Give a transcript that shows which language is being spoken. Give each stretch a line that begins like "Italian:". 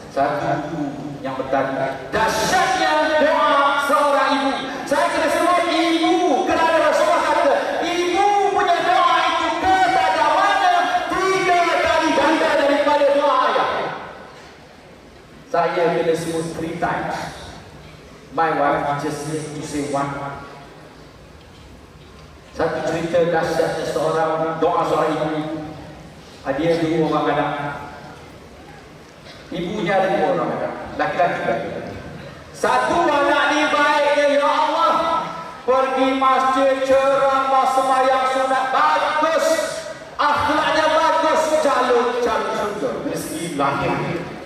Malay: Satu yang bertanya, dahsyatnya doa seorang ibu. Saya kena sebut ibu kerana Rasulullah kata, ibu punya doa itu kepada mana 3 kali ganda daripada doa ayah. Saya kena sebut
English: 3 times. My wife just needs to say 1.
Malay: Satu cerita dahsyatnya doa seorang ibu. Dia 2 orang anak. Ibunya ada 2 orang anak, laki-laki. Satu anak ni baiknya, ya Allah, pergi masjid, ceramah, sembahyang sunat, bagus, akhlaknya bagus, calon surga, rezeki lahir.